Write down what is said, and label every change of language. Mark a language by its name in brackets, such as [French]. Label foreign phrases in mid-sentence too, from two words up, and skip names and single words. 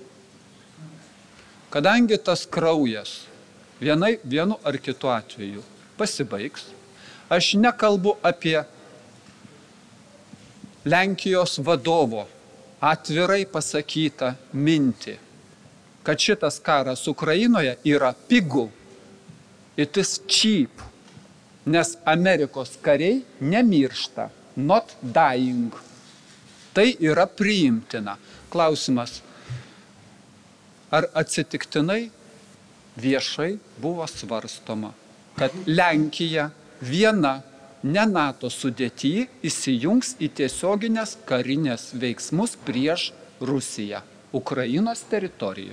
[Lithuanian] Kadangi tas kraujas vienu ar kitu atveju pasibaigs, aš nekalbu apie Lenkijos vadovo atvirai pasakytą mintį, kad šitas karas Ukrainoje yra pigu, [English] it is cheap, [Lithuanian] nes Amerikos kariai nemiršta, [English] not dying. [Lithuanian] Tai yra priimtina. Klausimas, ar atsitiktinai viešai buvo svarstoma, kad Lenkija viena ne NATO sudėtyje įsijungs į tiesioginės karinės veiksmus prieš Rusiją Ukrainos teritorijoje.